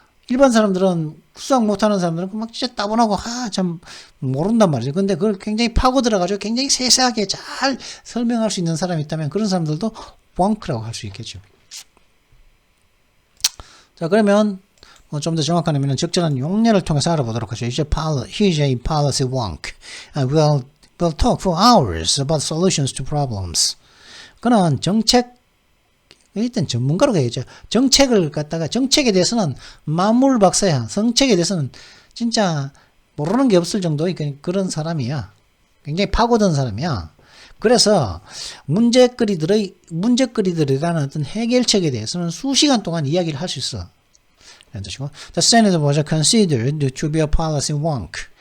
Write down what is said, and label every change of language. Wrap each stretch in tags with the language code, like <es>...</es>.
<ko>일반 사람들은 수학 못하는 사람들은 막 진짜 따분하고 참 모른단 말이죠. 근데 그걸 굉장히 파고 들어가지고 굉장히 세세하게 잘 설명할 수 있는 사람이 있다면 그런 사람들도 wonk라고 할 수 있겠죠. 자, 그러면 좀 더 정확한 의미는 적절한 용례를 통해서 알아보도록 하죠.</ko> <en>Here's a policy wonk. We'll talk for hours about solutions to problems.</en> <ko>그는 일단 전문가로 가야죠. 정책에 대해서는 만물 박사야. 정책에 대해서는 진짜 모르는 게 없을 정도의 그런 사람이야. 굉장히 파고든 사람이야. 그래서 문제거리들이라는 어떤 해결책에 대해서는 수시간 동안 이야기를 할 수 있어. 라는 뜻이고,</ko> <en>The Senator was considered to be a policy wonk.</en>